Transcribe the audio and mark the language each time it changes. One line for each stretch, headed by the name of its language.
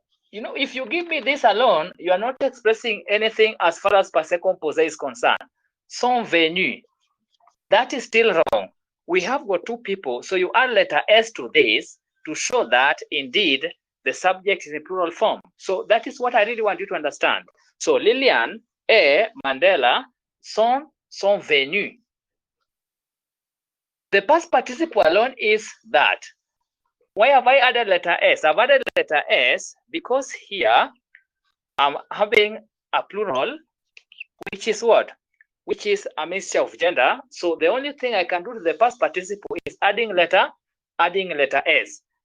English: You know, if you give me this alone, you are not expressing anything as far as passé composé is concerned.
French: Sont venus.
English: That is still wrong. We have got two people, so you add letter S to this to show that indeed the subject is in plural form. So that is what I really want you to understand.
French: So Lillian et Mandela sont venus.
English: The past participle alone is that. Why have I added letter S? I've added letter S because here I'm having a plural, which is what? Which is a mixture of gender. So the only thing I can do to the past participle is adding letter S.